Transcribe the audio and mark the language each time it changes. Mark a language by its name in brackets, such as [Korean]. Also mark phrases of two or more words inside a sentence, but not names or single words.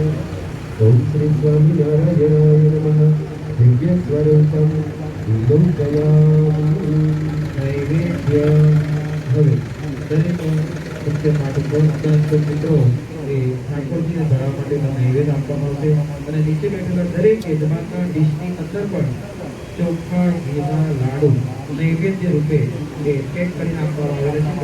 [Sanskrit] ओम श्री स्वामिनारायणाय नमः। दिव्य स्वरूपम विलोकयामि नैवेद्य। [Gujarati] હવે દરેક સત્ય માટે પ્રોત્સાહન મિત્રો એ ઠાકોરજીને ધરાવવા માટેનો નૈવેદ્ય આપવામાં આવશે અને નીચે બેઠેલા દરેક યજમાનના ડીશની અંદર પણ ચોખ્ખા ઘીના લાડુ નૈવેદ્ય રૂપે એ પેક કરીને આપવામાં આવેલા છે.